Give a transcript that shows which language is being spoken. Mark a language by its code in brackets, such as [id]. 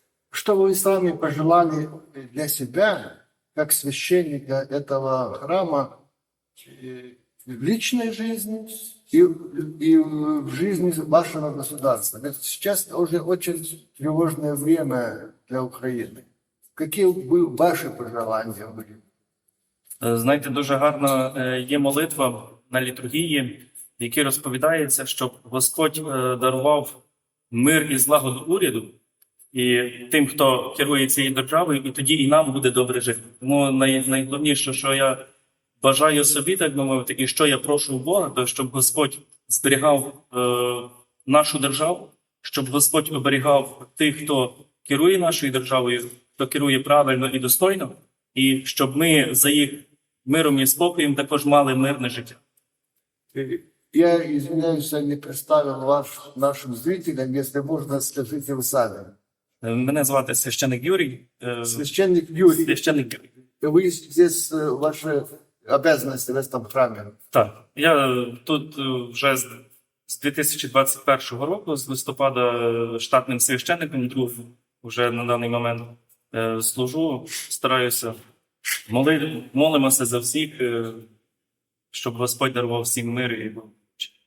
[ru] Что вы сами пожелали для себя, как священника этого храма, в личной жизни и в жизни вашего государства? Ведь сейчас уже очень тревожное время для Украины. Какие бы ваши пожелания были? [uk] Знаєте, дуже гарна є молитва на літургії, в якій розповідається, щоб Господь дарував мир і злагоду уряду і тим, хто керує цією державою, і тоді і нам буде добре жити. Тому найголовніше, що я бажаю собі, так би мовити, і що я прошу у Бога, то щоб Господь зберігав нашу державу, щоб Господь оберігав тих, хто керує нашою державою, хто керує правильно і достойно, і щоб ми за їх миром і спокоєм також мали мирне життя. [ru] Я, извиняюсь, не представил вас нашим зрителям, если можно, скажите вы сами. [uk] Мене звати священник Юрій. [ru] Священник Юрий, [uk] Священник Юрій. [ru] вы здесь, ваши обязанности в этом храме. [uk] Так, я тут вже з 2021 року, з листопада, штатним священником, друг вже на даний момент служу, стараюся, молимося за всіх, щоб Господь дарував всім мир і благополуччя.